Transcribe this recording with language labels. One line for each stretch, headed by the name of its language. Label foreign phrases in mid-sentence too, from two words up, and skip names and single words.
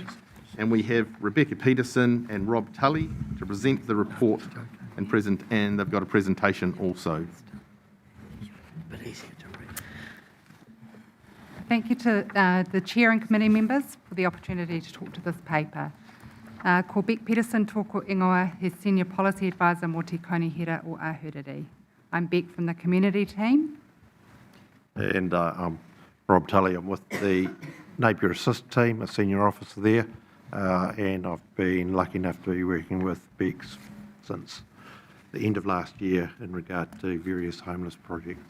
English: And we have Rebecca Peterson and Rob Tully to present the report and they've got a presentation also. Thank you to the Chair and committee members for the opportunity to talk to this paper.
Māori: Ko Beck Peterson tōko ingoa, he
English: Senior Policy Advisor
Māori: mō Te Konihira o Ahuriri.
English: I'm Beck from the community team. And I'm Rob Tully. I'm with the Napier Assist team, a senior officer there, and I've been lucky enough to be working with Beck since the end of last year in regard to various homeless projects.